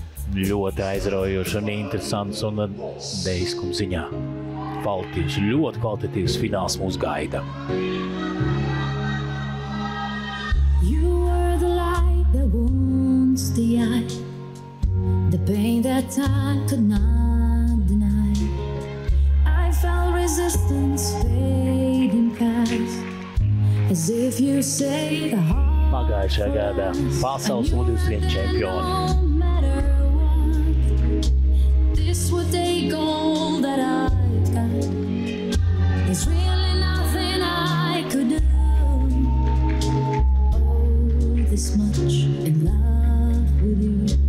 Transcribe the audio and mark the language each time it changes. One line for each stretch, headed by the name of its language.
Latvian: Ļoti aizraujoši un interesants un deiskuma ziņā. Ļoti kvalitatīvs fināls mūs gaida.
English: You are the light that wounds the eye, the pain that time could not deny. resistance fading past, as if you say the heart.
Latvian: Pagājušajā gadā pasaules U21 čempioni.
English: No matter what, this would take all that I've got. There's really nothing I could do. Oh, this much in love with you.